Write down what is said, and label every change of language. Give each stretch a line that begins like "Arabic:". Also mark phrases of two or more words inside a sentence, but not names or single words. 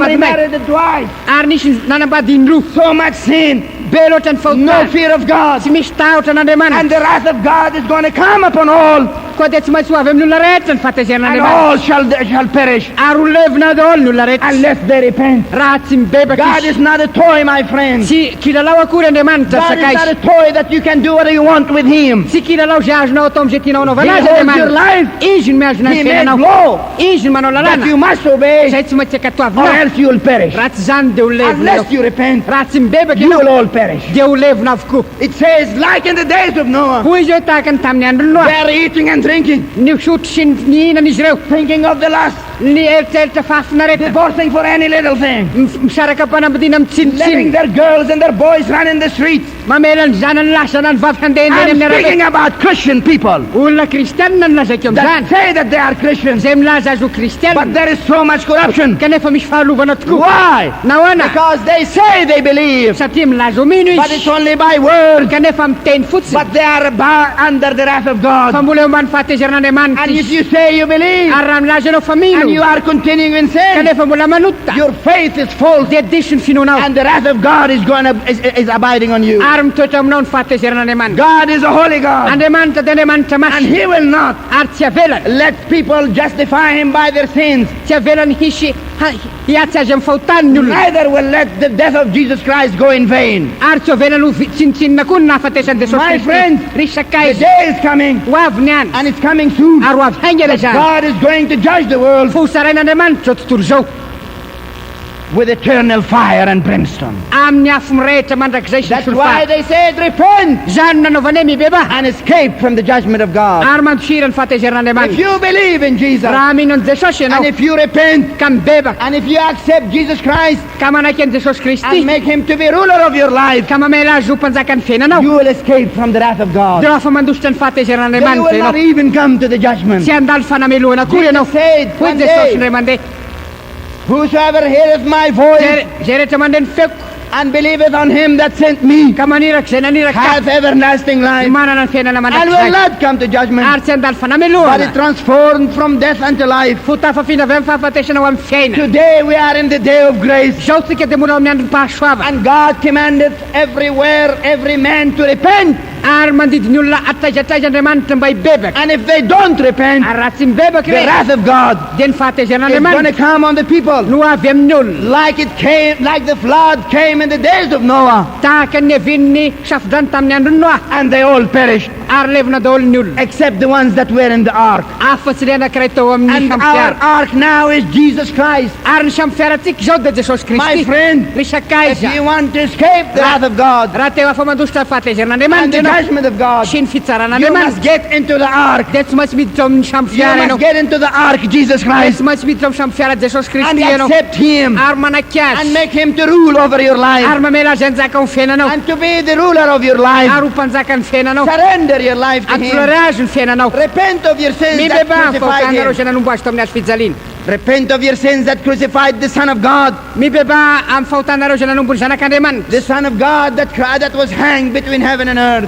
Malagasy: mpanambady
English: remarried twice.
Malagasy: ary nisy nanambady indroa
English: So much sin,
Malagasy: be loatra ny no fahotana
English: fear of God.
Malagasy: tsy misy tahotra n'andriamanitra
English: And the wrath of God is going to come upon all,
Malagasy: koa dia tsy maintsy ho avy amin'ny olona rehetra ny
English: and
Malagasy: fahatezerin'andriamanitra
English: all shall perish
Malagasy: ary ho levina daholo ny olona rehetra
English: unless they repent.
Malagasy: raha tsy mibebaka
English: God
Malagasy: izy
English: is not a toy, my friend.
Malagasy: tsy kilalao akory andriamanitra
English: God is
Malagasy: saka
English: not
Malagasy: izy
English: a toy that you can do whatever you want with Him.
Malagasy: tsy kilalao zay azonao atao am'izay tianao anaova
English: He
Malagasy: anazy
English: holds your
Malagasy: andriamanitra
English: life.
Malagasy: izy no miazona
English: He
Malagasy: ny
English: made
Malagasy: fiainanao
English: law
Malagasy: izy no manao
English: that
Malagasy: lalàna
English: you must obey,
Malagasy: zay tsy maintsy
English: or
Malagasy: akatoavina
English: else you will perish.
Malagasy: raha tsy zany dia ho levina
English: Unless you repent,
Malagasy: raha tsy mibebaka
English: you
Malagasy: ianao
English: will all perish.
Malagasy: dia ho levina avokoa
English: It says, like in the days of Noah,
Malagasy: hoy izy hoe tahaka ny tamin'ny andro noa
English: they are eating and drinking,
Malagasy: ny sotro sy ny hihinana izy ireo
English: thinking of the lust,
Malagasy: ny eritreritra fafinareta
English: divorcing for any little thing,
Malagasy: misaraka mpanambadiana
English: letting
Malagasy: mitsinitsiny
English: their girls and their boys run in the streets,
Malagasy: mamela ny zanany lasa na ny vavy handehandeha
English: I'm
Malagasy: amin'ny arabe
English: speaking about Christian people
Malagasy: olona kristianina no lazaiko
English: that
Malagasy: am'izany
English: say that they are Christians,
Malagasy: zay milaza azo
English: but
Malagasy: kristianina
English: there is so much corruption.
Malagasy: kanefa misy fahalovana tokoa
English: Why?
Malagasy: nahoana
English: Because they say they believe,
Malagasy: satria milaza homino
English: but it's
Malagasy: izy
English: only by word,
Malagasy: kanefa miteny fotsiny
English: but they are under the wrath of
Malagasy: fa
English: God.
Malagasy: mbola eo ambany fahatezerin'andriamanitra
English: And if
Malagasy: izy
English: you say you believe,
Malagasy: ary raha milaza ianao fa mino
English: and you are continuing in sin,
Malagasy: kanefa mbola manota
English: your faith is false,
Malagasy: dia diso ny finoanao
English: and the wrath of God is abiding on you.
Malagasy: ary mitoetra aminao ny fahatezerin'andriamanitra
English: God is a holy God,
Malagasy: andriamanitra dia andriamanitra
English: and
Malagasy: masy
English: He will not
Malagasy: ary tsy avelany
English: let people justify Him by their sins.
Malagasy: tsy avelany hisy hiatsy azy amin'ny fahotany ny olona
English: Neither will let the death of Jesus Christ go in vain.
Malagasy: ary tsy avelany ho tsinitsinina koa ny nahafatesany jesosy
English: My
Malagasy: kristy
English: friend,
Malagasy: ry sakay
English: The
Malagasy: izy
English: day is coming,
Malagasy: ho avy ny andro
English: and it's coming soon.
Malagasy: ary ho avy haingana zany
English: God is going to judge the world
Malagasy: fa ho sarain'andriamanitra zao tontolo zao
English: with eternal fire and brimstone.
Malagasy: amin'ny afo mirehitra mandrakizay sy
English: That's
Malagasy: ny
English: why
Malagasy: solofa
English: they said, repent
Malagasy: zany nanaovanay mibeba
English: and escape from the judgment of God.
Malagasy: ary mandosira ny
English: If
Malagasy: fahatezerin'andriamanitra
English: you believe in Jesus,
Malagasy: raha mino an jesosy
English: and
Malagasy: ianao
English: if you repent,
Malagasy: ka mibebaka
English: and if you accept Jesus Christ
Malagasy: ka manaiky an jesosy kristy
English: and make Him to be ruler of your life,
Malagasy: ka mamela azy ho mpanjaka ny fiainanao
English: you will escape from the wrath of God.
Malagasy: dia afa mandositra ny
English: Then you
Malagasy: fahatezerin'andriamanitra
English: will not
Malagasy: ianao
English: even come to the judgment.
Malagasy: tsy andalo fanameloana kory ianao
English: Jesus said
Malagasy: hoy
English: one
Malagasy: jesosy
English: day,
Malagasy: ndray mandeha
English: whosoever heareth my voice
Malagasy: zay rehetra mandeha ny feko
English: and believeth on Him that sent me
Malagasy: ka maniraky zay naniraky
English: hath everlasting life,
Malagasy: manana ny fiainana
English: and will
Malagasy: mandrakizay
English: not come to judgment,
Malagasy: ary tsy andalo
English: but
Malagasy: fanameloana
English: is transformed from death unto life.
Malagasy: fotafafiana avy amin'ny fahafatesana ho amin'ny fiaina
English: Today we are in the day of grace,
Malagasy: zao tsika dia mbola ao amin'ny andro pahasoava
English: and God commandeth everywhere every man to repent.
Malagasy: ary mandidiny olona ataizatraizandriamanitra mba hibebaka
English: And if they don't repent,
Malagasy: ary raha tsy mibebaka
English: the
Malagasy: re
English: wrath of God
Malagasy: dia ny
English: is going to
Malagasy: fahatezerin'andriamanitra
English: come on the people,
Malagasy: no avy amin'ny olona
English: like it came, like the flood came in the days of Noah,
Malagasy: tahaka ny avin'ny safodrano tamin'ny andro ny noa
English: and they all perished,
Malagasy: ary levina daholo ny olona
English: except the ones that were in the ark.
Malagasy: afa-tsy le anankiray tao amin'ny
English: And our
Malagasy: sampiara
English: ark now is Jesus Christ.
Malagasy: ary ny sampiarantsika zao dia jesosy
English: My
Malagasy: kristy
English: friend,
Malagasy: ry sakaiza
English: if you want to escape the wrath of God
Malagasy: raha teo afa mandositra
English: and the
Malagasy: fahatezerin'andriamanitra ianao
English: judgment of God,
Malagasy: sy ny
English: you must
Malagasy: fitsaran'andriamanitra
English: get into the ark.
Malagasy: dia tsy maintsy miditra ao amin'ny
English: You
Malagasy: sampiara
English: must
Malagasy: ianao
English: get into the ark, Jesus
Malagasy: dia
English: Christ,
Malagasy: tsy maintsy miditra ao amin'ny sampiara jesosy
English: and
Malagasy: kristy ianao
English: accept Him
Malagasy: ary manaky
English: and
Malagasy: azy
English: make Him to rule over your life
Malagasy: ary mamela azy anjaka amin'ny fiainanao
English: and to be the ruler of your life.
Malagasy: ary ho mpanjaka ny fiainanao
English: Surrender your life to Him.
Malagasy: atolore azy ny fiainanao
English: Repent of your sins that
Malagasy: mibeba
English: crucified
Malagasy: fahotanareo
English: Him.
Malagasy: zay nanombo azy tao amin'ny azy fijaliana
English: Repent of your sins that crucified the Son of God,
Malagasy: mibeba amin'ny fahotanareo zay nanombo ny zanak'andriamanitra
English: the Son of God that was hanged between heaven and earth.